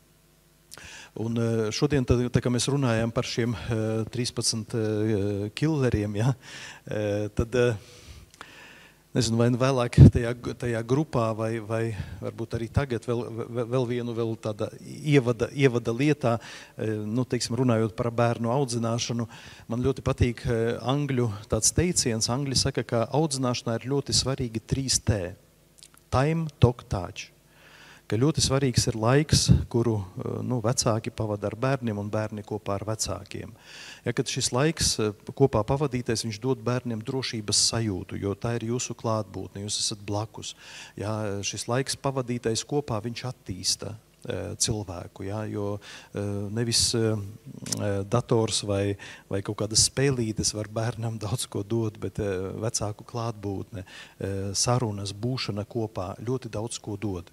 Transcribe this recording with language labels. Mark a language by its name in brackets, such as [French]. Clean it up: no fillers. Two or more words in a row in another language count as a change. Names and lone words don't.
[Latvian] Un šodien, tā kā mēs runājam par šiem 13 killeriem, tad nezinu, vai vēlāk tajā grupā, vai varbūt arī tagad vēl vienu tāda ievada lietā, teiksim, runājot par bērnu audzināšanu, man ļoti patīk angļu tāds teiciens. Angļi saka, ka audzināšanā ir ļoti svarīgi 3T. [English] Time, talk, touch. [Latvian] Ka ļoti svarīgs ir laiks, kuru vecāki pavada ar bērniem un bērni kopā ar vecākiem. Kad šis laiks kopā pavadītais, viņš dod bērniem drošības sajūtu, jo tā ir jūsu klātbūtne, jūs esat blakus. Šis laiks pavadītais kopā, viņš attīsta cilvēku, jo nevis dators vai kaut kādas spēlītes var bērnam daudz ko dot, bet vecāku klātbūtne, sarunas, būšana kopā ļoti daudz ko dod.